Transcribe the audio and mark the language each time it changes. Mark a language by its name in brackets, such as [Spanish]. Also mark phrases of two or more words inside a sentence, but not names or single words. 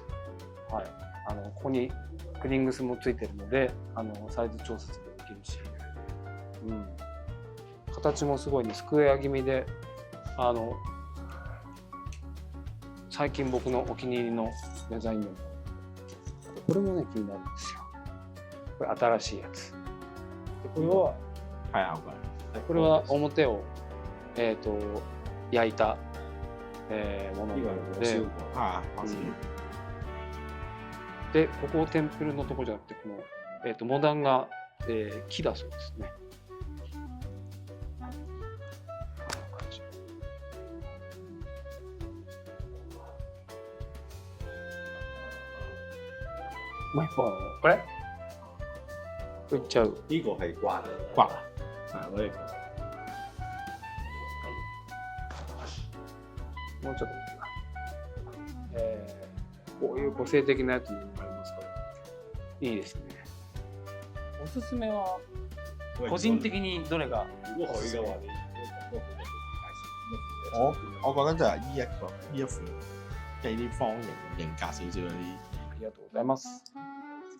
[Japanese] はい、ここにクリングスもついてるのでサイズ調節もできるし、形もすごいねスクエア気味で最近僕のお気に入りのデザインでもこれもね気になるんですよ。これ新しいやつでこれは [Cantonese] 係牛角。 [Japanese] これは表を焼いたもの [Cantonese] 呢個係 [Japanese] なの [Cantonese] 我燒 [Japanese] で、 [Cantonese] 過。啊，我知。 [Japanese] でここテンプルのとこじゃなくてこのモダンが木だそうですね。こんな感じ。もう一本これいっちゃう。 [Cantonese] 呢個係刮刮啊！我哋 [Japanese] もうちょっとこういう個性的なやつもありますからいいですね。おすすめは個人的にどれが [Cantonese] 如果佢嘅話，你我覺得就係呢一款，即係啲方形型格少少嗰啲。 [Japanese] ありがとうございます。